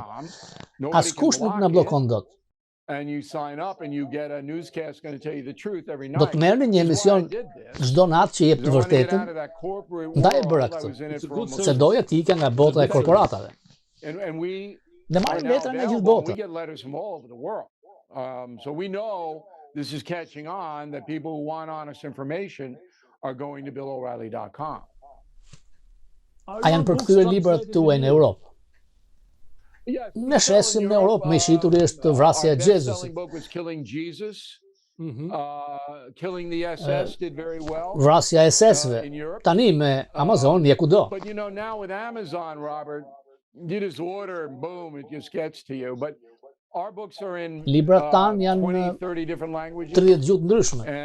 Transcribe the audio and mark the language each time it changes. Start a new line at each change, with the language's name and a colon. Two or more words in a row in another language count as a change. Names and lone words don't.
Albanian: Askush nuk na bllokon dot. Do të merrni një emision çdo natë që jep të vërtetën, ndaj e bëra këtë, se doja të ikja nga bota e korporatave. Ne marrim letra nga gjithë bota.
English: This is catching on that people who want honest information are going to BillO'Reilly.com.
Albanian: A janë përkthyer librat tuaj në Europë? Ne shesim në Europë, me shitur është vrasja e Jezusit. Vrasja e SS-ve. Tani me Amazon je kudo. Librat tanë janë në 30 gjuhë ndryshme.